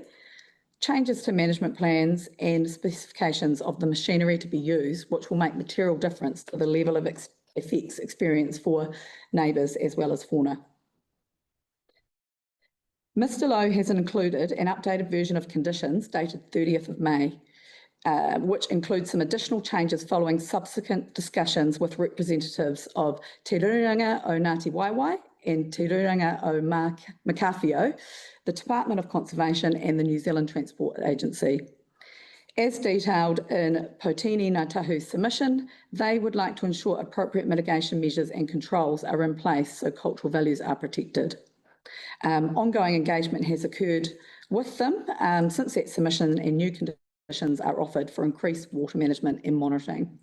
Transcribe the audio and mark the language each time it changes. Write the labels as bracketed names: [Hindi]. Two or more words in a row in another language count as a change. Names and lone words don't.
[English] Changes to management plans and specifications of the machinery to be used, which will make material difference to the level of effects experienced for neighbours as well as fauna. Mr Lowe has included an updated version of conditions dated 30th of May, which includes some additional changes following subsequent discussions with representatives of Te Ruranga o Ngāti Waiwai and Te Ruranga o Makawhio, the Department of Conservation and the New Zealand Transport Agency. As detailed in Potini Ngā Tahu's submission, they would like to ensure appropriate mitigation measures and controls are in place so cultural values are protected. Ongoing engagement has occurred with them since that submission, and new conditions are offered for increased water management and monitoring.